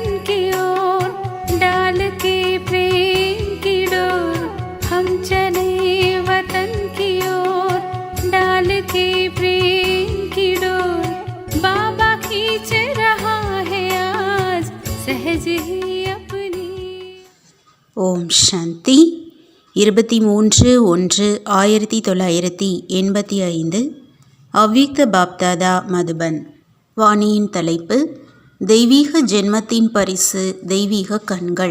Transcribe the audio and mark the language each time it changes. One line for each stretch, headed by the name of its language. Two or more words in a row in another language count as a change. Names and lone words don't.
Hindi: की ओर डाल के प्रेम की डोर। हम चले वतन की ओर डाल के प्रेम की डोर। बाबा खींच रहा है आज सहज ही अपनी।
Tamil: ஓம் சாந்தி 23/1/1985 அவ்யக்த பாப்தாதா மதுபன். வாணியின் தலைப்பு தெய்வீக ஜென்மத்தின் பரிசு தெய்வீக கண்கள்.